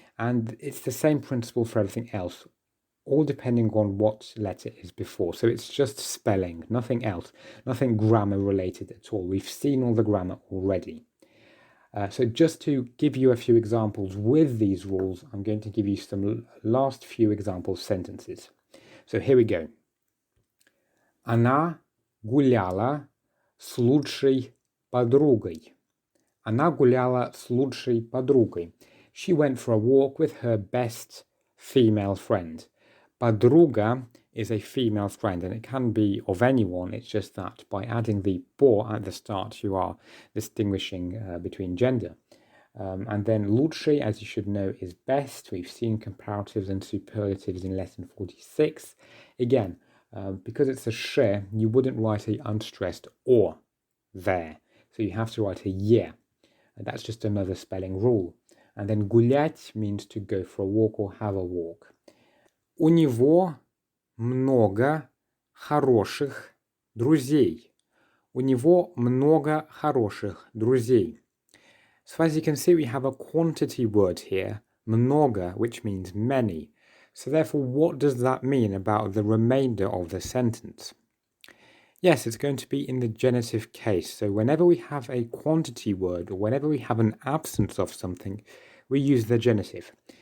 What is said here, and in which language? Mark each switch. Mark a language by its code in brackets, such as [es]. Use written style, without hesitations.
[en] And it's the same principle for everything else, all depending on what letter is before. So it's just spelling, nothing else, nothing grammar related at all. We've seen all the grammar already. So just to give you a few examples with these rules, I'm going to give you some last few example sentences. So here we go. [ru] Она гуляла с лучшей подругой. Она гуляла с лучшей подругой. [en] She went for a walk with her best female friend. Подруга is a female friend, and it can be of anyone. It's just that by adding the по at the start, you are distinguishing between gender. And then лучший, as you should know, is best. We've seen comparatives and superlatives in lesson 46. Again, because it's a sh, you wouldn't write a unstressed or there. So you have to write a ye. And that's just another spelling rule. And then гулять means to go for a walk or have a walk. [ru] У него много хороших друзей. У него много хороших друзей. [en] So as you can see, we have a quantity word here, много, which means many. So therefore, what does that mean about the remainder of the sentence? Yes, it's going to be in the genitive case. So whenever we have a quantity word or whenever we have an absence of something, we use the genitive.